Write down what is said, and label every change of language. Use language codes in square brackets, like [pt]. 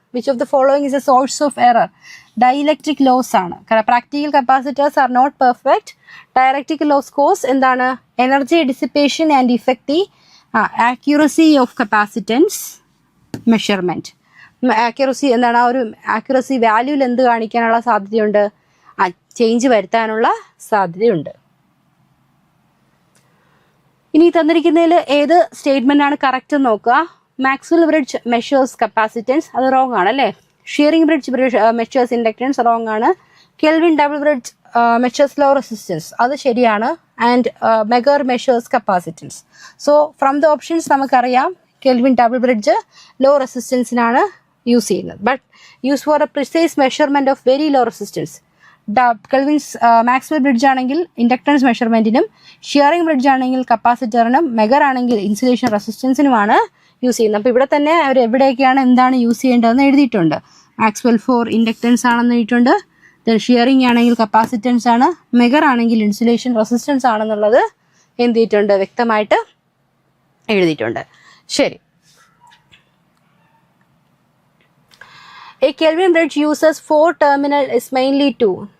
[en] Which of the following is a source of error? Dielectric loss ആണ്. Practical capacitors are not perfect. Dielectric loss cause എന്താണ്? Energy dissipation and affect the accuracy of capacitance measurement. [ml] Accuracy എന്താണ്, ആ ഒരു accuracy വാല്യൂവിൽ എന്ത് കാണിക്കാനുള്ള സാധ്യതയുണ്ട്? Change വരുത്താനുള്ള സാധ്യതയുണ്ട്. ഇനി തന്നിരിക്കുന്നതിൽ ഏത് സ്റ്റേറ്റ്മെന്റ് ആണ് കറക്റ്റ് എന്ന് നോക്കുക. [en] Maxwell bridge measures capacitance, [ml] അത് റോങ് ആണ് അല്ലേ. [en] Schering bridge measures inductance, [ml] wrong ആണ്. [en] Kelvin double bridge measures low resistance, [ml] അത് ശരിയാണ്. [en] And megger measures capacitance. [ml] So from the options നമുക്കറിയാം kelvin double bridge law റെസിസ്റ്റൻസിനാണ് use ചെയ്യുന്നത്. [en] But use for a precise measurement of very low resistance. [ml] Kelvin's Maxwell bridge ആണെങ്കിൽ inductance മെഷർമെന്റിനും, shearing bridge ആണെങ്കിൽ കപ്പാസിറ്ററിനും, megger ആണെങ്കിൽ insulation റെസിസ്റ്റൻസിനുമാണ് use ചെയ്യുന്നത്. അപ്പോൾ ഇവിടെ തന്നെ അവർ എവിടെയൊക്കെയാണ് എന്താണ് യൂസ് ചെയ്യേണ്ടതെന്ന് എഴുതിയിട്ടുണ്ട്. മാക്സ്വെൽ ഫോർ ഇൻഡക്ടൻസ് ആണെന്ന് എഴുതിയിട്ടുണ്ട്. ദെൻ ഷിയറിംഗ് ആണെങ്കിൽ കപ്പാസിറ്റൻസ് ആണ്, മെഗർ ആണെങ്കിൽ ഇൻസുലേഷൻ റെസിസ്റ്റൻസ് ആണെന്നുള്ളത് എന്ത് ചെയ്തിട്ടുണ്ട്, വ്യക്തമായിട്ട് എഴുതിയിട്ടുണ്ട്. ശരി. [en] A Kelvin bridge uses 4 terminal is mainly 2.